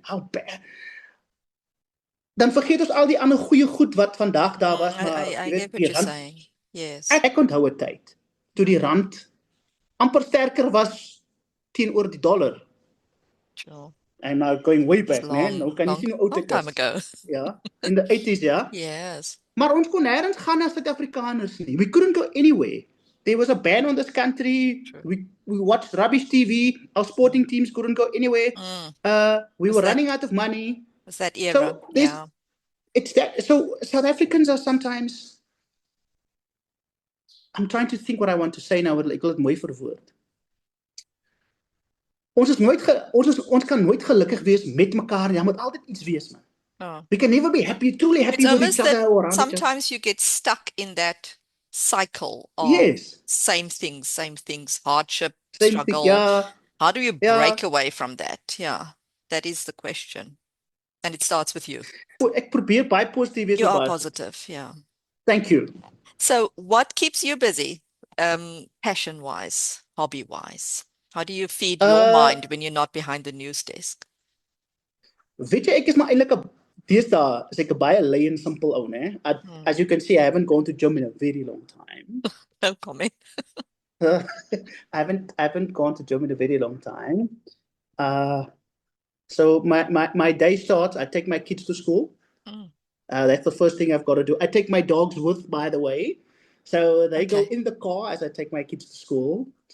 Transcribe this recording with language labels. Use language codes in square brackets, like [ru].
[en] How bad. [af] Dan vergeet ons al die ander goeie goed wat vandag daar was, maar [en] I get what you're saying. Yes. [af] Ek onthou 'n tyd toe die rand amper sterker was teenoor die dollar. [en] Sure. I'm now going way back, man. [af] Nou kan jy sien hoe oud ek is. [en] Long time ago. Ja, in the 80s, ja. Yes. [af] Maar ons kon nêrens gaan as Suid-Afrikaners nie. [en] We couldn't go anywhere. There was a ban on this country. We watched rubbish TV. Our sporting teams couldn't go anywhere. We were running out of money. Was that era? So it's that. So South Africans are sometimes. I'm trying to think what I want to say now. [af] Ek wil dit mooi verwoord. Ons kan nooit gelukkig wees met mekaar. Daar moet altyd iets wees, man. [en] We can never be happy, truly happy with each other. Or sometimes you get stuck in that cycle of same things, hardship, struggle. How do you break away from that? Yeah, that is the question. And it starts with you. [af] Ek probeer baie positief wees. [en] You are positive, yeah. Thank you. So what keeps you busy? passion-wise, hobby-wise? How do you feed your mind when you're not behind the news desk? [af] Weet jy, ek is maar eintlik 'n deesdae is ek 'n baie lui en simpel ou, né? [en] As you can see, I haven't gone to gym in a very long time. No comment. I haven't gone to gym in a very long time. So my day starts, I take my kids to school. That's the first thing I've got to do. I take my dogs with, by the way. So they go in the car as I take my kids to school.